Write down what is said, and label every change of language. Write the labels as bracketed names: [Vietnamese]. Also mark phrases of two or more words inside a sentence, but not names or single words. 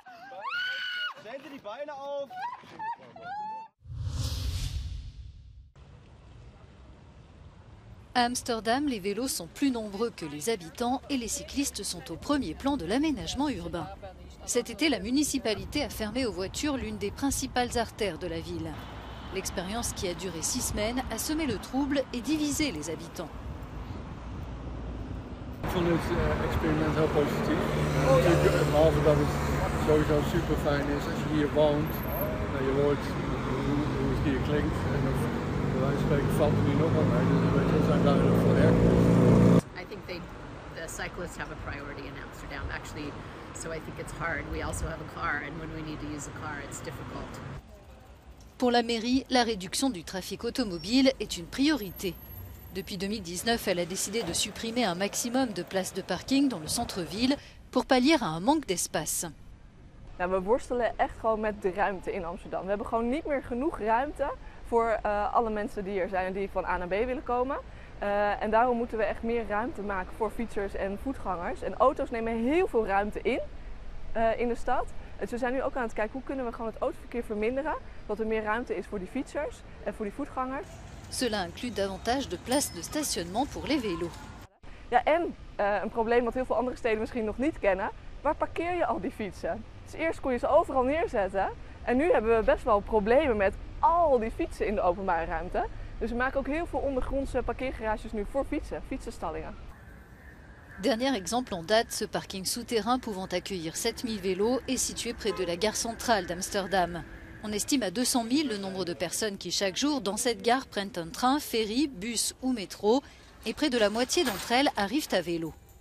[French] À Amsterdam, les vélos sont plus nombreux que les habitants et les cyclistes sont au premier plan de l'aménagement urbain. Cet été, la municipalité a fermé aux voitures l'une des principales artères de la ville. L'expérience qui a duré 6 semaines a semé le trouble et divisé les habitants. [Dutch] Ik vond het experiment heel positief. Behalve dat het sowieso super fijn is als je hier woont. Je hoort hoe het hier klinkt en bij wijze van spreken valt er nu nog wat mee. Dus we zijn duidelijk voor herkennis. [English] I think the cyclists have a priority in Amsterdam actually, so I think it's hard. We also have a car and when we need to use a car it's difficult. [French] Pour la mairie, la réduction du trafic automobile est une priorité. Depuis 2019, elle a décidé de supprimer un maximum de places de parking dans le centre-ville pour pallier à un manque d'espace. [Dutch] Nou, we worstelen echt gewoon met de ruimte in Amsterdam. We hebben gewoon niet meer genoeg ruimte voor alle mensen die er zijn en die van A naar B willen komen. En daarom moeten we echt meer ruimte maken voor fietsers en voetgangers. En auto's nemen heel veel ruimte in de stad. Dus we zijn nu ook aan het kijken hoe kunnen we gewoon het autoverkeer verminderen. Dat er meer ruimte is voor die fietsers en voor die voetgangers. [French] Cela inclut davantage de places de stationnement pour les vélos. [Dutch] Ja, en een probleem wat heel veel andere steden misschien nog niet kennen. Waar parkeer je al die fietsen? Dus eerst kon je ze overal neerzetten. En nu hebben we best wel problemen met al die fietsen in de openbare ruimte. Dus we maken ook heel veel ondergrondse parkeergarages nu voor fietsenstallingen. [French] Dernier exemple en date, ce parking souterrain pouvant accueillir 7000 vélos est situé près de la gare centrale d'Amsterdam. On estime à 200 000 le nombre de personnes qui chaque jour dans cette gare prennent un train, ferry, bus ou métro et près de la moitié d'entre elles arrivent à vélo.